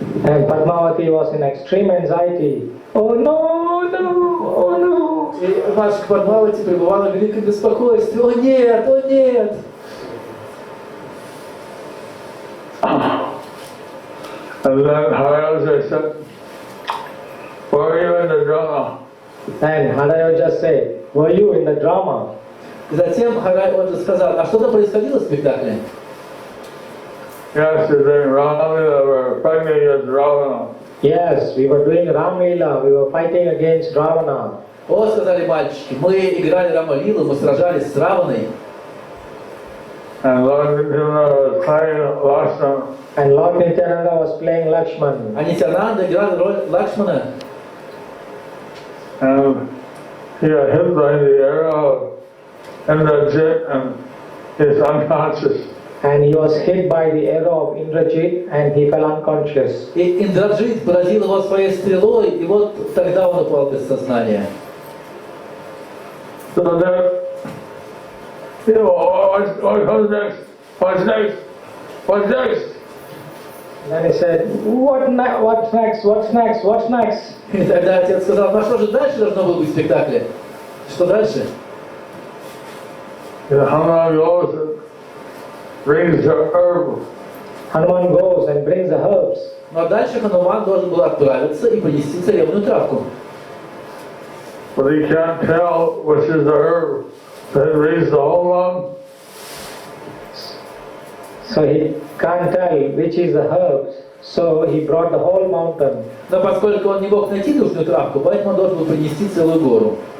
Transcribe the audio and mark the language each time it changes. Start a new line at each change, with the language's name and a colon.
English: And Padmavati was in extreme anxiety. Oh no, no, oh no.
Russian: И Машка Падмавати пребывала в великом беспокойстве. О нет, о нет!
English: And then Hayoja said, were you in the drama? And Hadayoja said, were you in the drama?
Russian: И затем Хараоджа сказал: а что-то происходило в спектакле?
English: Yes, you're doing Ramlila, we're fighting against Ravana. Yes, we were doing Ram Leela, we were fighting against Ravana.
Russian: О, сказали мальчики, мы играли Рамалилу, мы сражались с Раваной.
English: And Lord Nityananda was playing Lakshmana. And Lord Nityananda was playing Lakshman.
Russian: А Нитьянанда играл роль Лакшмана.
English: And he got hit by the arrow of Indrajit and he's unconscious. And he was hit by the arrow of Indrajit and he fell unconscious.
Russian: И Индраджит поразил его своей стрелой, и вот тогда он упал без сознания.
English: So then, you know, what's next? What's next? What's next? Then he said, what's next? What's next? What's next?
Russian: И тогда отец сказал: ну а что же дальше должно было быть в спектакле? Что дальше?
English: The Hanuman goes and brings the herb. Hanuman goes and brings the herbs.
Russian: Ну а дальше Хануман должен был отправиться и принести царевную травку.
English: But he can't tell which is the herb that raised the whole mountain. So he can't tell which is the herbs. So he brought the whole mountain.
Russian: Но поскольку он не мог найти нужную травку, поэтому он должен был принести целую гору.